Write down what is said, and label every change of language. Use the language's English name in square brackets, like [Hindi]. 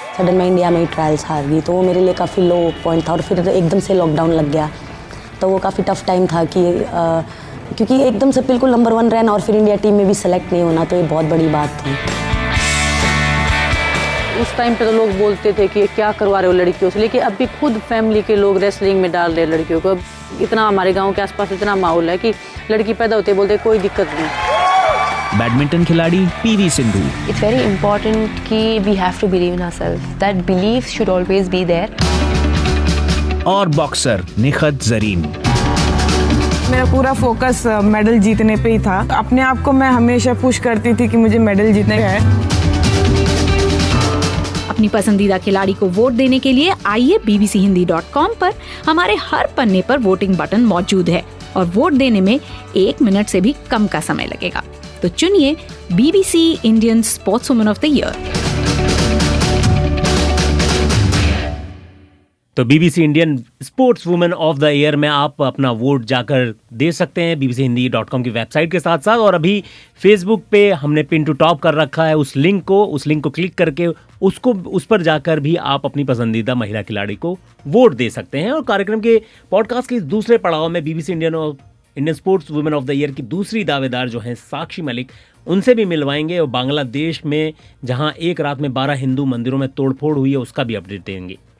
[Hindi] Sudden में India में trials हार गई तो वो मेरे लिए काफ़ी लो पॉइंट था, और फिर एकदम से लॉकडाउन लग गया तो वो काफ़ी टफ टाइम था कि क्योंकि एकदम से बिल्कुल नंबर 1 रहना और फिर इंडिया टीम में भी सेलेक्ट नहीं होना, तो ये बहुत बड़ी बात थी। उस टाइम पे तो लोग बोलते थे कि क्या करवा रहे हो लड़कियों से, लेकिन अभी खुद फैमिली के लोग रेसलिंग में डाल रहे हैं लड़कियों को। इतना हमारे गाँव के आसपास इतना माहौल है कि लड़की पैदा होते बोलते कोई दिक्कत नहीं। बैडमिंटन खिलाड़ी PV Sindhu. [English] It's very important [Hindi] कि [English] we have to believe in ourselves. That belief should always be there. [Hindi] और बॉक्सर निखत जरीन। मेरा पूरा फोकस मेडल जीतने पे ही था। अपने आप को मैं हमेशा पुश करती थी कि मुझे मेडल जीतने है। अपनी पसंदीदा खिलाड़ी को वोट देने के लिए आइए bbchindi.com पर। हमारे हर पन्ने पर वोटिंग बटन मौजूद है और वोट देने में 1 मिनट से भी कम का समय लगेगा। तो चुनिए [English] BBC Indian Sportswoman of the Year। [Hindi] तो BBC Indian sports women of the year में आप अपना वोट जाकर दे सकते हैं bbchindi.com की वेबसाइट के साथ साथ। और अभी फेसबुक पे हमने पिन टू टॉप कर रखा है उस लिंक को क्लिक करके उस पर जाकर भी आप अपनी पसंदीदा महिला खिलाड़ी को वोट दे सकते हैं। और कार्यक्रम के पॉडकास्ट के दूसरे पड़ाव में BBC Indian sports women of the year की दूसरी दावेदार जो हैं साक्षी मलिक, उनसे भी मिलवाएंगे और बांग्लादेश में जहां एक रात में 12 हिंदू मंदिरों में तोड़फोड़ हुई है उसका भी अपडेट देंगे।